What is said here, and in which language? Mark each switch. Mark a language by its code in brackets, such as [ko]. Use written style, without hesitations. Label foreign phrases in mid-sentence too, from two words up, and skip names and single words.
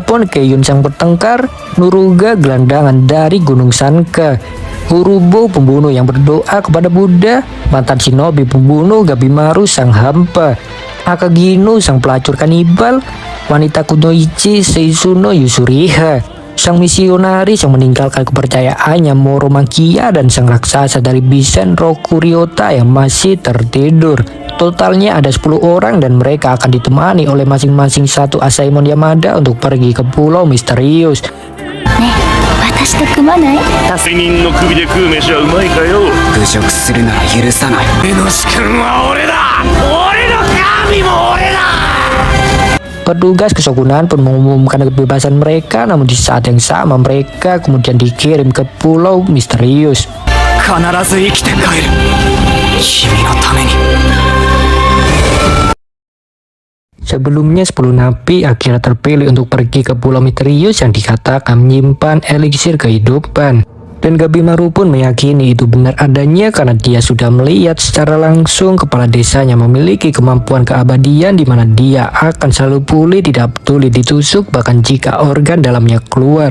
[id] pun Keyun sang bertengkar, Nuruga gelandangan dari Gunung Sanka, Urubo pembunuh yang berdoa kepada Buddha, mantan shinobi pembunuh Gabimaru sang hampa, Akagino sang pelacur kanibal, wanita Kunoichi Seisuno Yusuriha, sang misionaris yang meninggalkan kepercayaannya Moro Makia, dan sang raksasa dari Bisen Rokuryota yang masih tertidur. Totalnya ada 10 orang dan mereka akan ditemani oleh masing-masing satu Asaemon Yamada untuk pergi ke pulau misterius. [ja] 私と組まない？他人の首で食う飯はうまいかよ。侮辱するなら許さない。エノシ君は俺だ。俺の神も俺だ。 [id] Petugas kesogunan pun mengumumkan kebebasan mereka, namun di saat yang sama mereka kemudian dikirim ke pulau misterius. [ja] 必ず生きて帰る。君のために。 [id] Sebelumnya 10 napi akhirnya terpilih untuk pergi ke pulau misterius yang dikatakan menyimpan eliksir kehidupan. Dan Gabimaru pun meyakini itu benar adanya karena dia sudah melihat secara langsung kepala desanya memiliki kemampuan keabadian di mana dia akan selalu pulih tidak peduli ditusuk bahkan jika organ dalamnya keluar.